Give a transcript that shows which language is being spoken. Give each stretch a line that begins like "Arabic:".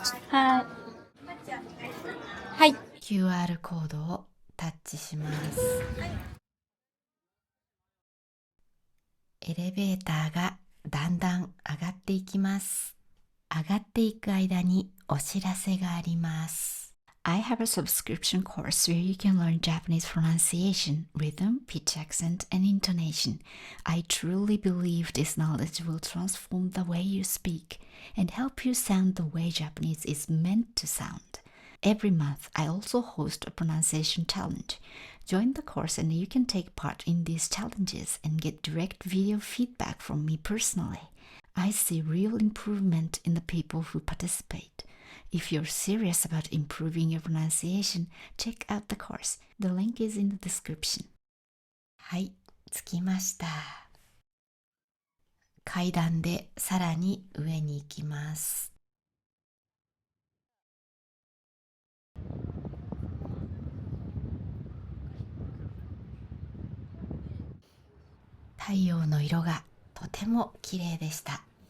Japanese: はい。はい。 QR コードをタッチします。エレベーターがだんだん上がっていきます。上がっていく間にお知らせがあります。
English: I have a subscription course where you can learn Japanese pronunciation, rhythm, pitch, accent, and intonation. I truly believe this knowledge will transform the way you speak and help you sound the way Japanese is meant to sound. Every month, I also host a pronunciation challenge. Join the course and you can take part in these challenges and get direct video feedback from me personally. I see real improvement in the people who participate. If you're serious about improving your pronunciation, check out the course. The link is in the description.
Japanese: はい、着きました。階段でさらに上に行きます。太陽の色がとても綺麗でした。